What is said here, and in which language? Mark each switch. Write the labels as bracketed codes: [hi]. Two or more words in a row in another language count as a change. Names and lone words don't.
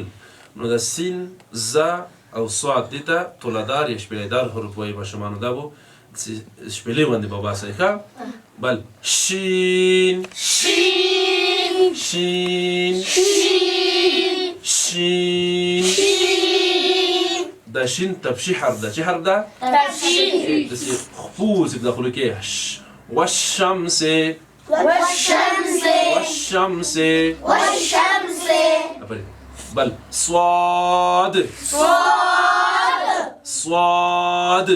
[ps] نو د سین زا او سواد دې ته طوله‌دار یا شپېلېدار حروف وایي ماشومانو. دا به شپېلې غوندې به باسئ ښه. بل شین شین شین شین شین. شین. دا شین تپشي حرف ده. چه حرف ده؟ تفشین. داسې خپوز په داخلو کې والشمس والشمس والشمس. والشمس. آفرین. بل صاد صاد صاد.